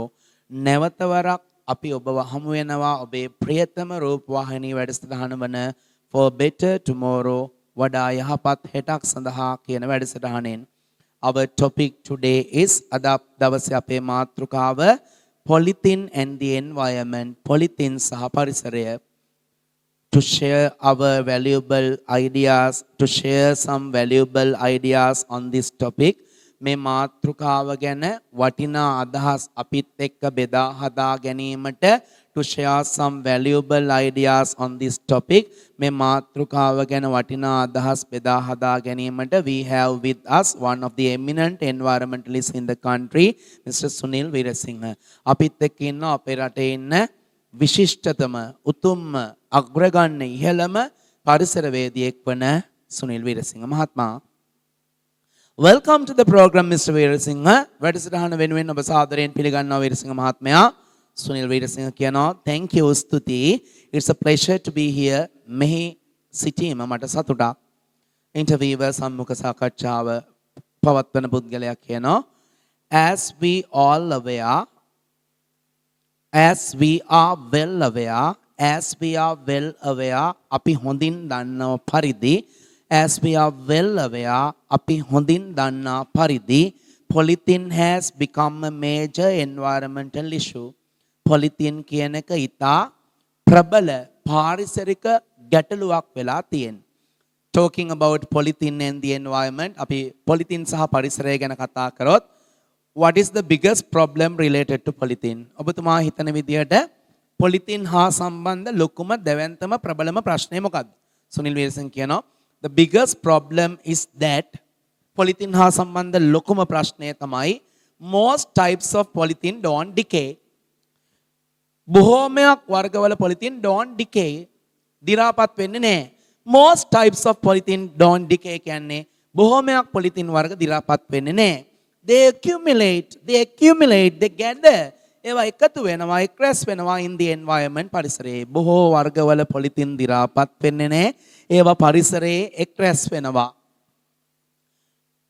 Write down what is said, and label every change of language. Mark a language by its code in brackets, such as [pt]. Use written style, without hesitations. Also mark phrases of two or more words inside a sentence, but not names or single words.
[si] නැවත වරක් අපි ඔබව හමු වෙනවා ඔබේ ප්‍රියතම රූපවාහිනී වැඩසටහන වන [en] for better tomorrow [si] වඩා යහපත් හෙටක් සඳහා කියන වැඩසටහනෙන්. [en] Our topic today is [si] අද දවසේ අපේ මාතෘකාව [en] polythene and the environment. [si] polythene සහ පරිසරය. [en] To share our valuable ideas, to share some valuable ideas on this topic. [si] මේ මාතෘකාව ගැන වටිනා අදහස් අපිත් එක්ක බෙදා හදා ගැනීමට [en] to share some valuable ideas on this topic [si] මේ මාතෘකාව ගැන වටිනා අදහස් බෙදා හදා ගැනීමට [en] we have with us one of the eminent environmentalists in the country, Mr. Sunil Veerasinghe. [si] අපිත් එක්ක ඉන්න අපේ රටේ ඉන්න විශිෂ්ටතම උතුම්ම අග්‍රගණ්‍ය ඉහළම පරිසරවේදියෙක් වන සුනිල් වීරසිංහ මහත්මයා. [en] Welcome to the program, Mr. Veerasinghe. [si] වැඩසටහන වෙනුවෙන් ඔබ සාදරයෙන් පිළිගන්නවා වීරසිංහ මහත්මයා. සුනිල් වීරසිංහ කියනවා [en] thank you [si] ස්තුතියි. [en] It's a pleasure to be here. [si] මෙහි සිටීම මට සතුටක්. [en] Interviewer [si] සම්මුඛ සාකච්ඡාව පවත්වන පුද්ගලයා කියනවා [en] as we are well aware [si] අපි හොඳින් දන්නව පරිදි [en] as we are well aware [si] අපි හොඳින් දන්නා පරිදි [en] polythene has become a major environmental issue. [si] polythene කියන එක ඉතා ප්‍රබල පාරිසරික ගැටලුවක් වෙලා තියෙනවා. [en] Talking about polythene and the environment [si] අපි polythene සහ පරිසරය ගැන කතා කරොත් [en] what is the biggest problem related to polythene? [si] ඔබතුමා හිතන විදිහට polythene හා සම්බන්ධ ලොකුම දැවැන්තම ප්‍රබලම ප්‍රශ්නය මොකක්ද? සුනිල් වීරසිංහ කියනවා [en] the biggest problem is that [si] polythene හා සම්බන්ධ ලොකුම ප්‍රශ්නය තමයි [en] most types of polythene don't decay. [si] බොහෝමයක් වර්ගවල [en] polythene don't decay. [si] දිරාපත් වෙන්නේ නැහැ. [en] Most types of polythene don't decay [si] කියන්නේ බොහෝමයක් polythene වර්ග දිරාපත් වෙන්නේ නැහැ. [en] They accumulate, they gather. [si] ඒවා එකතු වෙනවා, එක්රැස් වෙනවා [en] in the environment [si] පරිසරයේ. බොහෝ වර්ගවල polythene දිරාපත් වෙන්නේ නැහැ. ඒවා පරිසරයේ එක්රැස් වෙනවා.